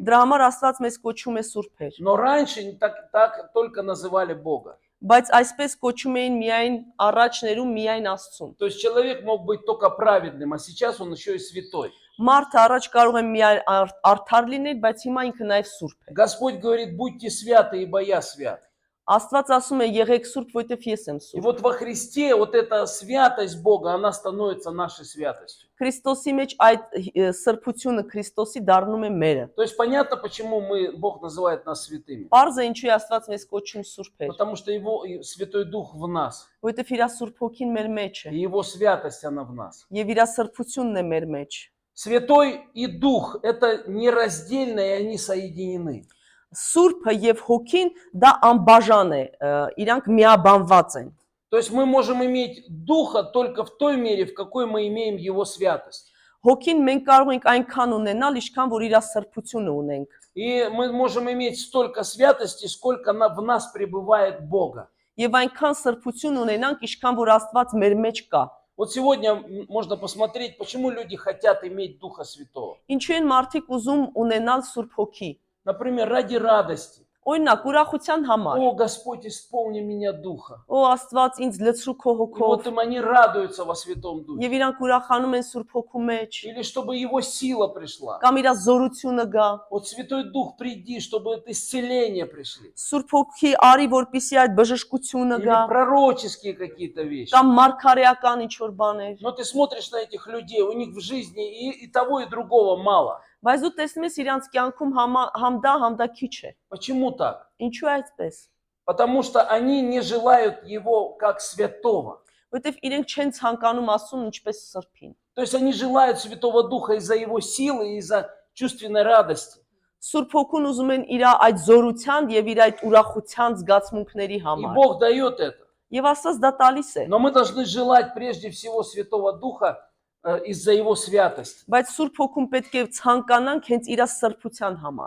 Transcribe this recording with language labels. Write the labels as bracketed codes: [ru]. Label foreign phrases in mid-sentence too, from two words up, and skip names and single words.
[hy] Դրա համար Աստված մեզ кոչում է սուրբեր։ [ru] Но раньше не так только называли Бога. [hy] Բայց այսպես կոչում էին միայն առաջներում միայն Աստծուն։ [ru] То есть человек мог быть только праведным, а сейчас он еще и святой. [hy] Մարդը առաջ կարող է միայն արդար լինել, բայց հիմա ինքը նաև սուրբ է։ [ru] Господь говорит, будьте святы, ибо я свят. [hy] Աստված ասում է եղեք սուրբ, որովհետև ես եմ [ru] И [hy] սուրբ։ [ru] вот во Христе вот эта святость Бога, она становится нашей святостью. [hy] Քրիստոսի մեջ այդ սրբությունը Քրիստոսի դառնում է մերը։ [ru] То есть понятно, почему Бог называет нас святыми. [hy] Պարզ է ինչու է Աստված մեզ кոչում սուրբեր, [ru] Потому что Его Святой Дух в нас. [hy] որովհետև իր Սուրբ Հոգին մեր մեջ է [ru] И Его святость, она в нас. [hy] եւ իր սրբությունն է մեր մեջ։ [ru] Святой и Дух – это нераздельно, и они соединены. [hy] Սուրբը եւ Հոգին դա անբաժան է, իրանք միաբանված են։ [ru] То есть мы можем иметь Духа только в той мере, в какой мы имеем Его святость. [hy] Հոգին մենք կարող ենք այնքան ունենալ, ինչքան որ իր սրբությունը ունենք։ [ru] И мы можем иметь столько святости, сколько в нас пребывает Бога. [hy] Եվ այնքան սրբություն ունենանք, ինչքան որ Աստված մեր մեջ կա։ [ru] Вот сегодня можно посмотреть, почему люди хотят иметь Духа Святого. [hy] Ինչու են մարդիկ уզում ունենալ Սուրբ Հոգի։ [ru] Например, ради радости. [hy] Օրինակ, ուրախության համար։ [ru] О, Господь, исполни меня Духа. [hy] Օ Աստված ինձ լցրու քո [ru] И вот [hy] հոգով։ [ru] им они радуются во Святом Духе. [hy] Եվ իրանք ուրախանում են Սուրբ Հոգու մեջ։ [ru] Или чтобы Его сила пришла. [hy] Կամ իր զորությունը գա։ [ru] Вот Святой Дух, приди, чтобы это исцеление пришли. [hy] Սուրբ Հոգի արի, որպեսզի այդ բժշկությունը [ru] Или [hy] գա։ [ru] пророческие какие-то вещи. [hy] Կամ մարգարեական ինչ-որ բաներ։ [ru] Но ты смотришь на этих людей, у них в жизни и того, и другого мало. [hy] Բայց դու տեսնում ես իրանց կյանքում համ դա քիչ է։ [ru] Почему так? [hy] Ինչու է այդպես։ [ru] Потому что они не желают Его как святого. [hy] Որովհետև իրենք չեն ցանկանում ասում ինչպես սրբին։ [ru] То есть они желают Святого Духа из-за Его силы, из-за чувственной радости. [hy] Սուրբ Հոգուն уզում են իր այդ զորության եւ իր այդ ուրախության զգացմունքների [ru] И [hy] համար։ [ru] Бог дает это. [hy] Եվ Աստված դա տալիս է։ [ru] Но мы должны желать прежде всего Святого Духа из-за Его святости. [hy] Բայց Սուրբ Հոգուն պետք է ցանկանանք հենց իր սրբության համար։